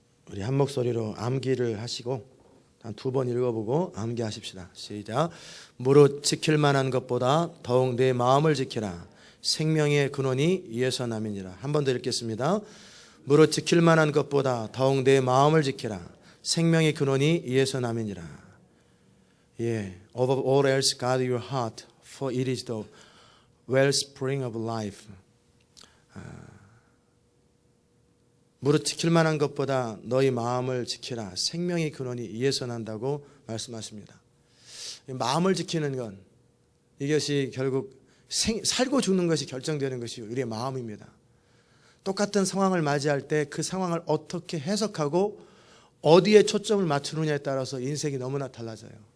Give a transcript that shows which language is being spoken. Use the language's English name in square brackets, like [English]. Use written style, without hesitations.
[Korean] 우리 한 목소리로 암기를 하시고 한 두 번 읽어보고 암기하십시다. 시작. 무릇 지킬 만한 것보다 더욱 내 마음을 지키라. 생명의 근원이 이에서 남이니라. 한 번 더 읽겠습니다. 무릇 지킬 만한 것보다 더욱 내 마음을 지키라. 생명의 근원이 이에서 남이니라. [English] 예, Above all else guard your heart, for it is the wellspring of life. [Korean] 무릇 지킬 만한 것보다 너희 마음을 지키라. 생명의 근원이 이에서 난다고 말씀하십니다. 마음을 지키는 건 이것이 결국 살고 죽는 것이 결정되는 것이 우리의 마음입니다. 똑같은 상황을 맞이할 때 그 상황을 어떻게 해석하고 어디에 초점을 맞추느냐에 따라서 인생이 너무나 달라져요.